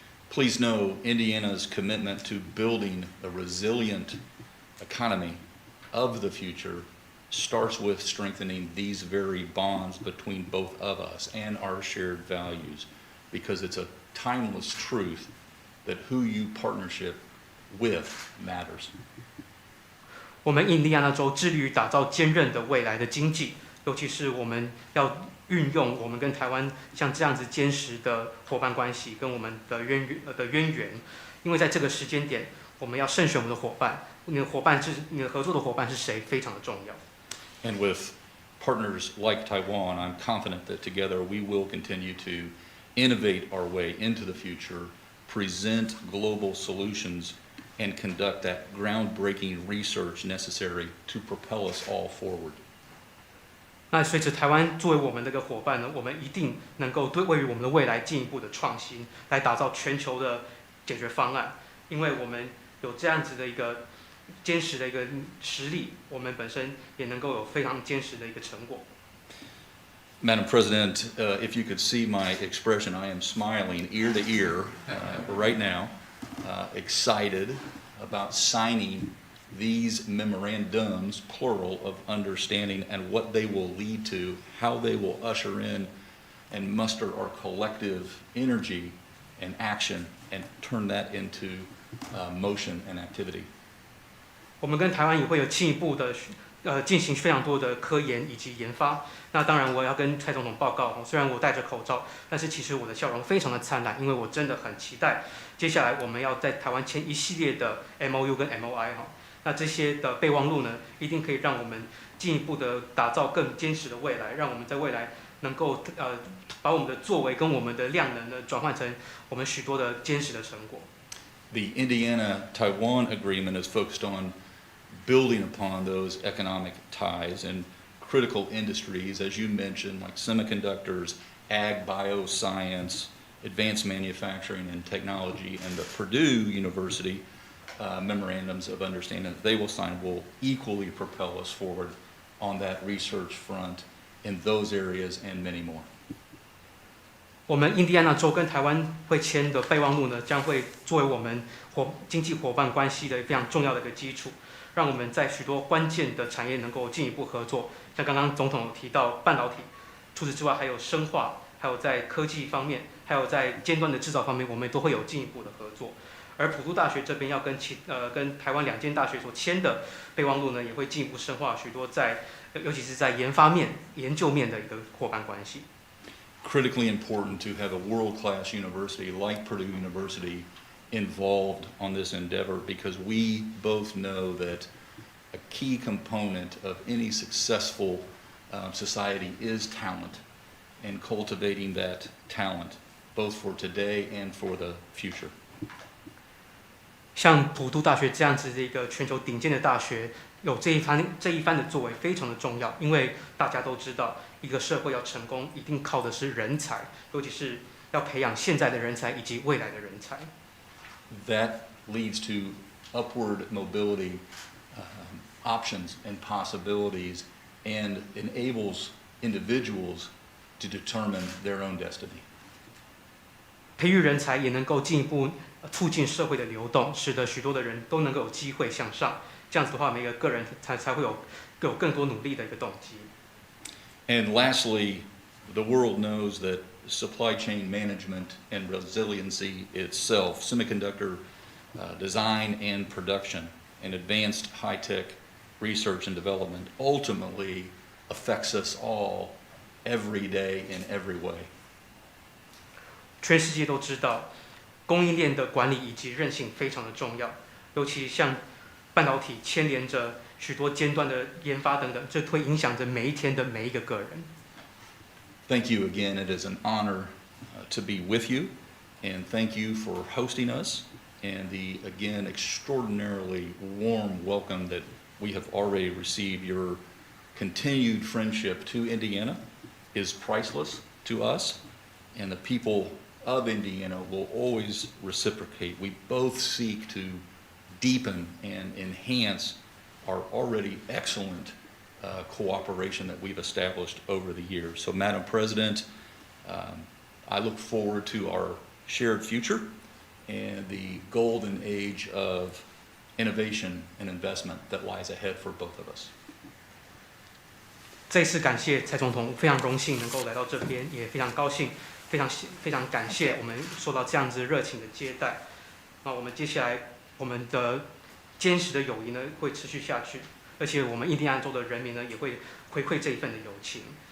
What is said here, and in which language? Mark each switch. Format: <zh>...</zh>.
<en>Please know Indiana's commitment to building a resilient economy of the future starts with strengthening these very bonds between both of us and our shared values, because it's a timeless truth that who you partnership with matters.</en> <zh>我们印第安纳州致力于打造坚韧的未来的经济，尤其是我们要运用我们跟台湾像这样子坚实的伙伴关系跟我们的渊源，因为在这个时间点，我们要慎选我们的伙伴，你的合作的伙伴是谁，非常的重要。</zh> <en>And with partners like Taiwan, I'm confident that together we will continue to innovate our way into the future, present global solutions, and conduct that groundbreaking research necessary to propel us all forward.</en> <zh>那随着台湾作为我们的一个伙伴呢，我们一定能够为于我们的未来进一步的创新，来打造全球的解决方案。因为我们有这样子的一个坚实的一个实力，我们本身也能够有非常坚实的一个成果。</zh> <en>Madam President, if you could see my expression, I am smiling ear to ear right now, excited about signing these memorandums, plural, of understanding and what they will lead to, how they will usher in and muster our collective energy and action and turn that into motion and activity.</en> <zh>我们跟台湾也会有进一步的进行非常多的科研以及研发。那当然，我要跟蔡总统报告，虽然我戴着口罩，但是其实我的笑容非常的灿烂，因为我真的很期待接下来我们要在台湾签一系列的 MOU 跟 MOI 哈。那这些的备忘录呢，一定可以让我们进一步的打造更坚实的未来，让我们在未来能够把我们的作为跟我们的量能呢转换成我们许多的坚实的成果。</zh> <en>The Indiana-Taiwan agreement is focused on building upon those economic ties and critical industries, as you mentioned, like semiconductors, ag, bioscience, advanced manufacturing and technology, and the Purdue University memorandums of understanding that they will sign will equally propel us forward on that research front in those areas and many more.</en> <zh>我们印第安纳州跟台湾会签的备忘录呢，将会作为我们经济伙伴关系的非常重要的一个基础，让我们在许多关键的产业能够进一步合作。像刚刚总统有提到半导体，除此之外还有生化，还有在科技方面，还有在尖端的制造方面，我们都会有进一步的合作。而普渡大学这边要跟台湾2间大学所签的备忘录呢，也会进一步深化许多尤其是在研发面、研究面的一个伙伴关系。</zh> <en>Critically important to have a world-class university like Purdue University involved on this endeavor, because we both know that a key component of any successful society is talent, and cultivating that talent, both for today and for the future.</en> <zh>像普渡大学这样子的一个全球顶尖的大学，有这一番的作为非常的重要，因为大家都知道，一个社会要成功，一定靠的是人才，尤其是要培养现在的人才以及未来的人才。</zh> <en>That leads to upward mobility options and possibilities, and enables individuals to determine their own destiny.</en> <zh>培育人才也能够进一步促进社会的流动，使得许多的人都能够有机会向上。这样子的话，每个个人才会有更多努力的一个动机。</zh> <en>And lastly, the world knows that supply chain management and resiliency itself, semiconductor design and production, and advanced high-tech research and development ultimately affects us all every day in every way.</en> <zh>全世界都知道，供应链的管理以及韧性非常的重要，尤其像半导体牵连着许多尖端的研发等等，这会影响着每一天的每一个个人。</zh> <en>Thank you again. It is an honor to be with you, and thank you for hosting us, and the, again, extraordinarily warm welcome that we have already received. Your continued friendship to Indiana is priceless to us, and the people of Indiana will always reciprocate. We both seek to deepen and enhance our already excellent cooperation that we've established over the years. So, Madam President, I look forward to our shared future and the golden age of innovation and investment that lies ahead for both of us.</en> <zh>再次感谢蔡总统，非常荣幸能够来到这边，也非常高兴，非常感谢我们受到这样子热情的接待。那我们接下来我们的坚实的友谊呢会持续下去，而且我们印第安州的人民呢也会回馈这一份的友情。</zh>